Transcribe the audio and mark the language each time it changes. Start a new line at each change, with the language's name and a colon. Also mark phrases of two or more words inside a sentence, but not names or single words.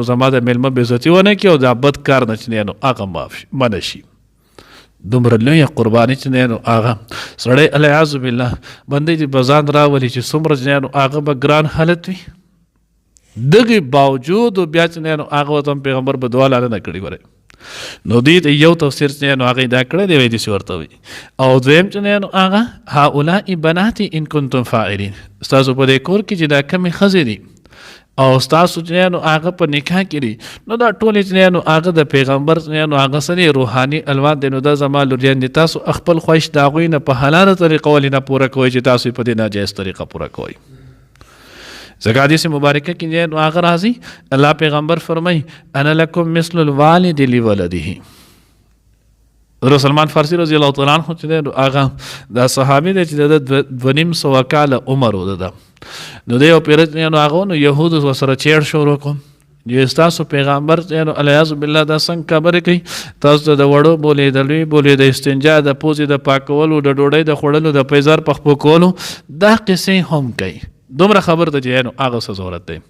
Pashto: زما د میلمه بېعزتي ونه کړي او دا بد کار نه چې نو هغه منع شي دومره لویه قرباني چې نو هغه سړی
Arabic: العیاذ بالله
Pashto: بندې دې په ځان راولي چې څومره چې نو هغه به ګران حالت وي دغه باوجود بیا چې نو هغه ورته پیغمبر به دعا لاله نه کړې وره نو دې ته یو تفسیر چې نو هغې دا کړی دی وایي داسې ورته وایي او دویم چې نو هغه
Arabic: هؤلاء بناتي ان کنتم فاعلین
Pashto: ستاسو په دې کور کې چې دا کمې ښځې دي او ستاسو چې نو هغه په نکاح کې دي نو دا ټولې چې نو هغه د پیغمبر نو هغه سره روحاني الوان دی نو دا زما لوریان دي تاسو خپل خواهش د هغوی نه په حلاله طریقه ولې نه پوره کوئ چې تاسو په دې ناجایز طریقه پوره کوئ ځکه حدیث مبارکه کې نو هغه راځي الله پیغمبر فرمایي
Arabic: انا لکم مثل الوالد لولده
Pashto: حضرت سلمان فارسی
Arabic: رضی الله تعالی عنہ
Pashto: چې نو هغه دا صحابي دی چې د 2.5 کاله عمر و ده نو دی او پیرت نو هغه نو یهود سره چیړ شروع کوم چې ستاسو پیغمبر نو
Arabic: العیاذ بالله
Pashto: دا څنګه خبرې کوي تاسو د وړو بولې د لوی بولې د استنجا د پوزې د پاکولو د ډوډۍ د خوړلو د پیزار پخپو کولو دا قصې هم کوي دومره خبر ته چې نو هغه څه ضرورت دی.